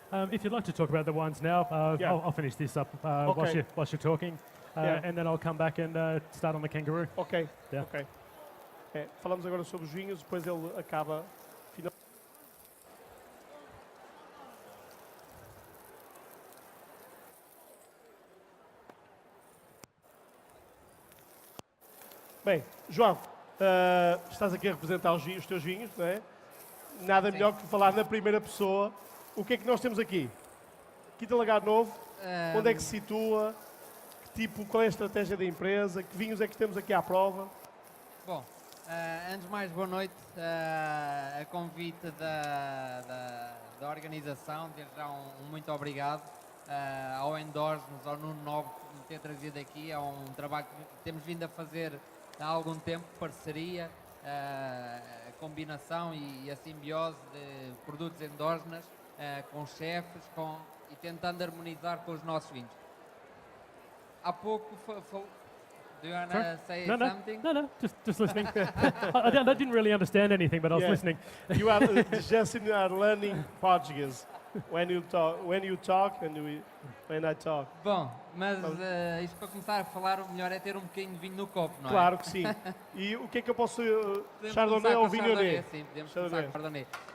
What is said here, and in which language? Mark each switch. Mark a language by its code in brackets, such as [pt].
[en] If you'd like to talk about the wines now, Yeah. I'll finish this up Okay. whilst you're talking, Yeah. and then I'll come back and start on the kangaroo. Ok, Yeah. ok. [pt] Falamos agora sobre os vinhos, depois ele acaba... Bem, João, estás aqui a representar os teus vinhos, não é? Nada melhor que falar na primeira pessoa. O que é que nós temos aqui? Quinta Lagar Novo, onde é que se situa? Qual é a estratégia da empresa? Que vinhos é que temos aqui à prova? Bom, antes de mais, boa noite. A convite da organização, desde já um muito obrigado ao Endorse-nos, ao Nuno Novo, por me ter trazido aqui. É um trabalho que temos vindo a fazer há algum tempo, parceria, a combinação e a simbiose de produtos endógenos com chefes e tentando harmonizar com os nossos vinhos. Há pouco [en] do you want to say something? No, just listening. I didn't really understand anything, but I was Yeah. listening. You are Justin are learning Portuguese when you talk and when I talk. [pt] Bom, mas isto para começar a falar, o melhor é ter um bocadinho de vinho no copo, não é? Claro que sim. E o que é que eu posso... Podemos Chardonnay começar ou com Chardonnay, Viognier? sim, podemos Chardonnay. começar com Chardonnay.